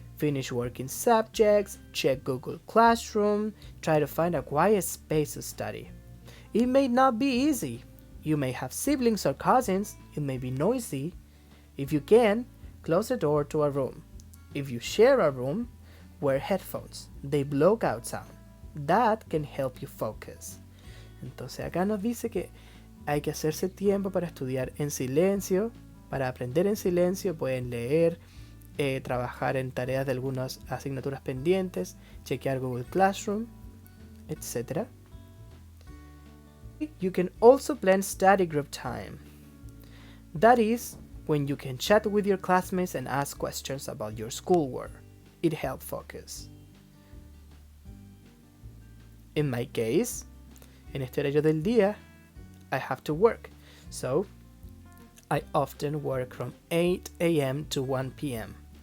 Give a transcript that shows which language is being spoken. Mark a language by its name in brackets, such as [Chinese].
[English] Finish working subjects, check Google Classroom, try to find a quiet space to study. It may not be easy. You may have siblings or cousins, it may be noisy. If you can, close the door to a room. If you share a room, wear headphones. They block out sound. That can help you focus. [Spanish] Entonces acá nos dice que hay que hacerse tiempo para estudiar en silencio, para aprender en silencio, pueden leer, trabajar en tareas de algunas asignaturas pendientes, chequear Google Classroom, etc. [English] You can also plan study group time. That is when you can chat with your classmates and ask questions about your schoolwork. It helps focus. In my case, [Spanish] en este horario del día, [English] I have to work, so I often work from 8 a.m. to 1 p.m.